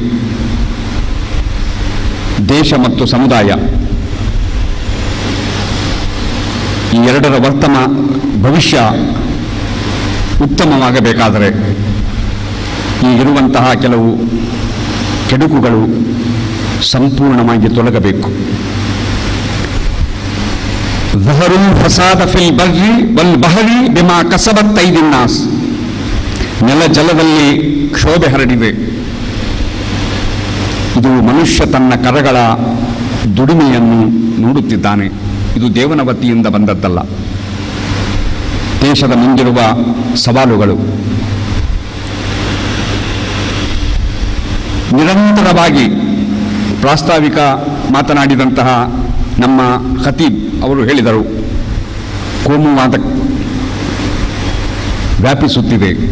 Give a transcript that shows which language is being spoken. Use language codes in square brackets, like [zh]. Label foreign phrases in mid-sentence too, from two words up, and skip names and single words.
[kn] ದೇಶ ಮತ್ತು ಸಮುದಾಯ ಈ ಎರಡರ ಭವಿಷ್ಯ ಉತ್ತಮವಾಗಬೇಕಾದರೆ ಈಗಿರುವಂತಹ ಕೆಲವು ಕೆಡುಕುಗಳು ಸಂಪೂರ್ಣವಾಗಿ ತೊಲಗಬೇಕು. [ar] ظهروا الفساد في البر والبحر بما كسبت أيدي الناس, [kn] ನೆಲ ಜಲದಲ್ಲಿ ಕ್ಷೋಭೆ ಹರಡಿದೆ. ಇದು ಮನುಷ್ಯ ತನ್ನ ಕರಗಳ ದುಡಿಮೆಯನ್ನು ನೋಡುತ್ತಿದ್ದಾನೆ. ಇದು ದೇವನ ವತಿಯಿಂದ ಬಂದದ್ದಲ್ಲ. ದೇಶದ ಮುಂದಿರುವ ಸವಾಲುಗಳು ನಿರಂತರವಾಗಿ ಪ್ರಾಸ್ತಾವಿಕ ಮಾತನಾಡಿದಂತಹ ನಮ್ಮ ಖತೀಬ್ ಅವರು ಹೇಳಿದರು, ಕೋಮುವಾದ ವ್ಯಾಪಿಸುತ್ತಿದೆ.